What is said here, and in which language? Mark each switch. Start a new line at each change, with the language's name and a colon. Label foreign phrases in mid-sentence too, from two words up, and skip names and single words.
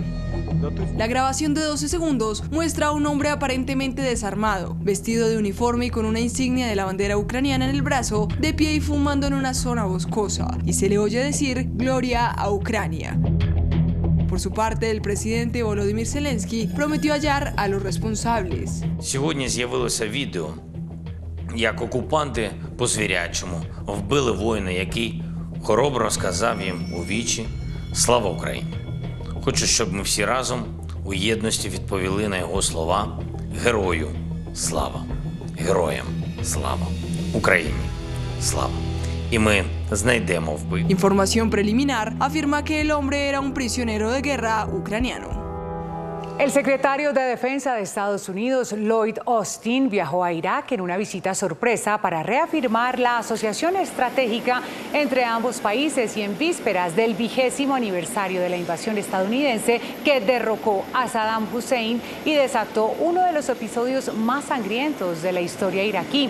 Spanish: La grabación de 12 segundos muestra a un hombre aparentemente desarmado, vestido de uniforme y con una insignia de la bandera ucraniana en el brazo, de pie y fumando en una zona boscosa, y se le oye decir «Gloria a Ucrania». Por su parte, el presidente Volodymyr Zelensky prometió hallar a los responsables.
Ukrainian: Сьогодні з'явилося відео, як окупанти по-звірячому вбили воїна, який хоробро сказав їм у вічі «Слава Україні». Хочу, щоб ми всі разом у єдності відповіли на його слова «Герою слава! Героям слава! Україні слава!».
Spanish: Información preliminar afirma que el hombre era un prisionero de guerra ucraniano. El secretario de Defensa de Estados Unidos, Lloyd Austin, viajó a Irak en una visita sorpresa para reafirmar la asociación estratégica entre ambos países y en vísperas del 20º aniversario de la invasión estadounidense que derrocó a Saddam Hussein y desató uno de los episodios más sangrientos de la historia iraquí.